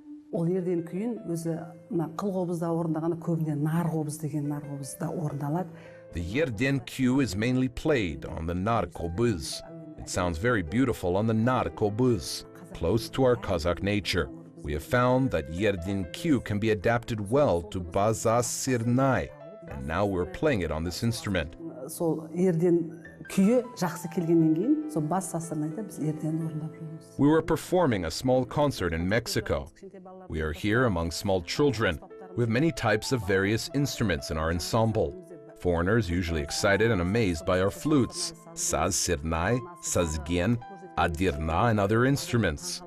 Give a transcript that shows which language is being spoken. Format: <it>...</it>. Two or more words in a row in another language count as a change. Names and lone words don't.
<kk>Ол ерден күйін өзі мына қылқобызда орындағаны көбіне нарқобыз деген нарқобызда орындалады.</kk> <en>The yerden cue is mainly played on the narkobuz. It sounds very beautiful on the narkobuz, close to our Kazakh nature. We have found that yerden cue can be adapted well to baza sirnai, and now we're playing it on this instrument.</en> <kk>Сол ерден күйі жақсы келгеннен кейін, сол бас сасырнайда біз ерден орындап жүрміз.</kk> <en>We were performing a small concert in Mexico. We are here among small children. We have many types of various instruments in our ensemble. Foreigners usually excited and amazed by our flutes, saz sirnai, sazgen, adirna, and other instruments.</en>